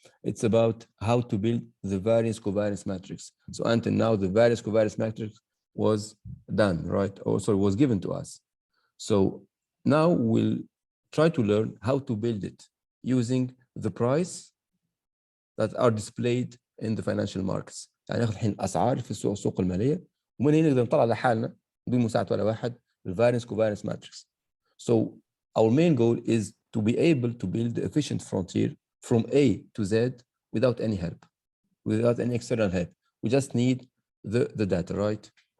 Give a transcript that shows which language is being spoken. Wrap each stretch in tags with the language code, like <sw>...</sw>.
<en>It's about how to build the variance covariance matrix. So until now, the variance covariance matrix was done, right? Also was given to us. So now we'll try to learn how to build it using the price that are displayed in the financial markets.</en> <ar>يعني ناخذ الحين اسعار في السوق الماليه ومن هنا نقدر نطلع لحالنا بدون مساعده ولا واحد الفارينس كوفارينس ماتريكس.</ar> <en>So our main goal is to be able to build the efficient frontier from A to Z without any help, without any external help. We just need the data, right?</en>